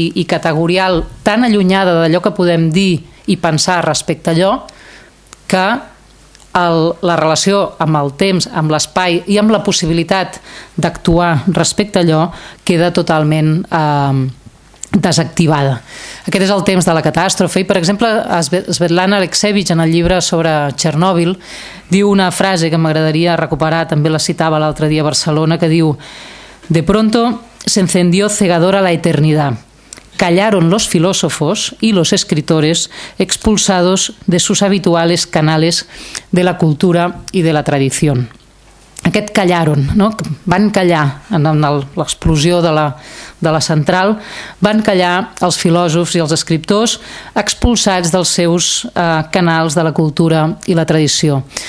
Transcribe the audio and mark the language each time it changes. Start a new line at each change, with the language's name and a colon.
Catalan: I categorial tan allunyada d'allò que podem dir i pensar respecte a allò que la relació amb el temps, amb l'espai i amb la possibilitat d'actuar respecte a allò queda totalment desactivada. Aquest és el temps de la catàstrofe i, per exemple, Svetlana Alexievich en el llibre sobre Txernòbil diu una frase que m'agradaria recuperar, també la citava l'altre dia a Barcelona, que diu:
Spanish: de pronto se encendió cegadora la eternidad. Callaron los filósofos y los escritores expulsados de sus habituales canales de la cultura y de la tradición.
Catalan: Aquest callaron, no? Van callar en l'explosió de la central, van callar els filòsofs i els escriptors expulsats dels seus canals de la cultura i la tradició.